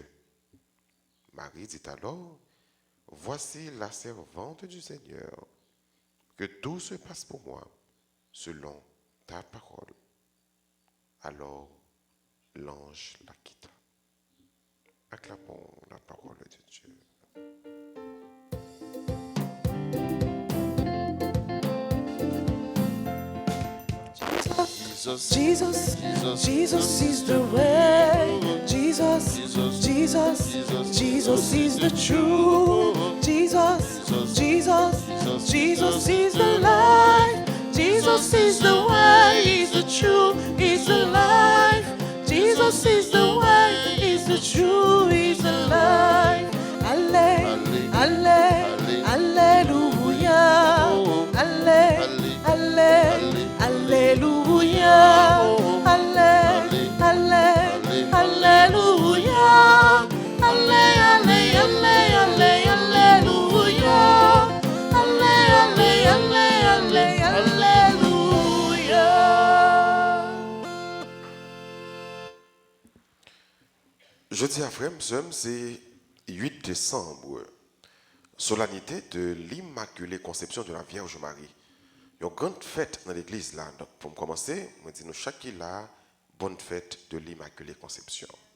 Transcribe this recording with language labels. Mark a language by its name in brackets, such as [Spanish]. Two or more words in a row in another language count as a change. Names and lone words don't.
[French] Marie dit alors, voici la servante du Seigneur, que tout se passe pour moi selon ta parole. Alors l'ange la quitta. Acclamons la parole de Dieu. [English] Jesus, Jesus, Jesus, Jesus is the way. Jesus, Jesus, Jesus, Jesus, Jesus is the truth. Jesus, Jesus, Jesus is the life. Jesus is the way, is the truth, is the life. Jesus is the way, is the truth, is the life. Alle, alle, Alleluia. Alle, alle, Alleluia. Alle, alle, Alleluia. Alle, alle, alle, alle, Alleluia. Alle, alle, alle, alle, Alléluia. [French] Jeudi à frère, c'est 8 décembre, solennité de l'Immaculée Conception de la Vierge Marie. Il y a une grande fête dans l'église là. Donc pour commencer, on dit nous chaque là, bonne fête de l'Immaculée Conception.